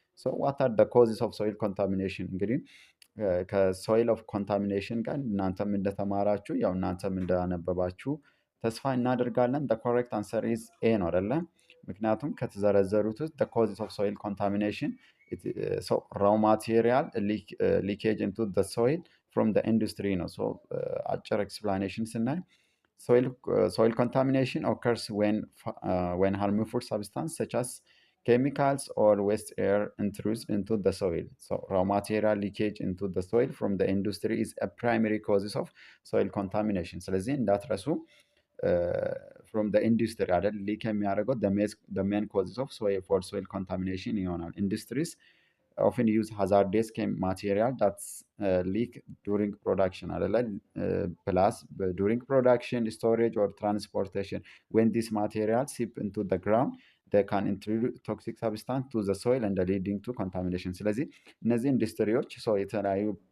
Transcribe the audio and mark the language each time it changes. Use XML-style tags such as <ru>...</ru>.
<en>so what are the causes of soil contamination?</en> <am>እንግዲህ ከሶይል ኦፍ ኮንታሚኔሽን ጋር እናንተም እንደተማራችሁ ያው እናንተም እንዳነበባችሁ ተስፋ እናደርጋለን።</am> <en>the correct answer is A</en> <am>ነው አይደለ? ምክንያቱም ከተዘረዘሩት ውስጥ</am> <en>the causes of soil contamination raw material leakage into the soil from the industry ነው።</en> <am>አጭር ኤክስፕላኔሽን ስናይ</am> <en>soil contamination occurs when harmful substance such as chemicals or waste air introduced into the soil. So raw material leakage into the soil from the industry is a primary causes of soil contamination.</en> <am>ስለዚህ እንዳትረሱ</am> <en>from the industry</en> <am>አይደል ሊክ የሚያደርገው</am> <en>the main causes of soil for soil contamination ይሆናል። industries often use hazardous material that's leak during production አይደለ plus during production storage or transportation when this material seep into the ground they can introduce toxic substance to the soil and leading to contamination</en> <am>ስለዚህ እነዚህ ኢንዱስትሪዎች ሰው የተለያዩ</am>